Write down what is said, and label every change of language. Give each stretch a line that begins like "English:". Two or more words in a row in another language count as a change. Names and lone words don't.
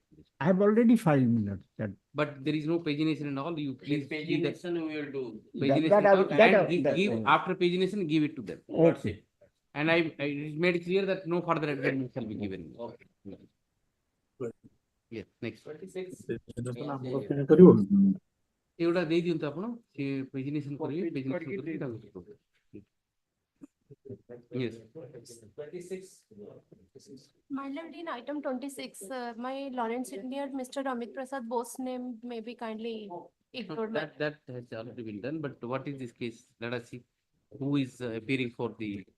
English: I have already filed, my lord, that. But there is no pagination and all. You please see that Pagination we will do. pagination and give that- after pagination, give it to them. Okay. And I it is made clear that no further adjournment shall be given. Okay. Yes, next. 26.
Odia: ଏଗୁଡ଼ା ଦେଇ ଦିଅନ୍ତୁ ଆପଣ ସେ ପେଜିନେସନ୍ କରିବେ ପେଜିନେସନ୍ କରିକି ତାକୁ yes
English: 26. My lord, in item 26, my Lawrence India, Mr. Amit Prasad Bose's name may be kindly ignored. that has already been done, but what is this case? Let us see who is appearing for the